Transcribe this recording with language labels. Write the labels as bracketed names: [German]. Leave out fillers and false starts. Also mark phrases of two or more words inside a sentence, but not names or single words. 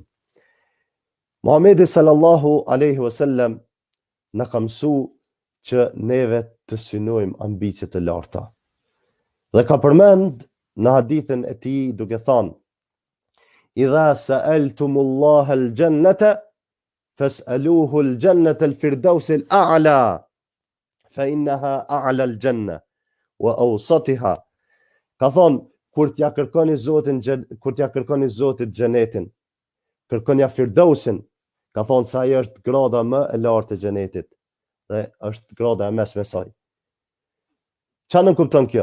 [Albanian] Muhamedi [Arabic] صلى الله عليه وسلم [Albanian] na ka mësuar që neve të synojmë ambicjet e larta. Dhe ka përmend në hadithin e tij duke thënë: [Arabic] "إذا سألتم الله الجنة فاسألوه الجنة الفردوس الأعلى فإنها أعلى الجنة وأوسطها." [Albanian] Ka thonë, kur t'ja kërkoni Zotit xhenetin, kërkonja firdausin, ka thonë se ajo është grada më e lartë e xhenetit dhe është grada e mesme saj. Çfarë nuk kupton kjo?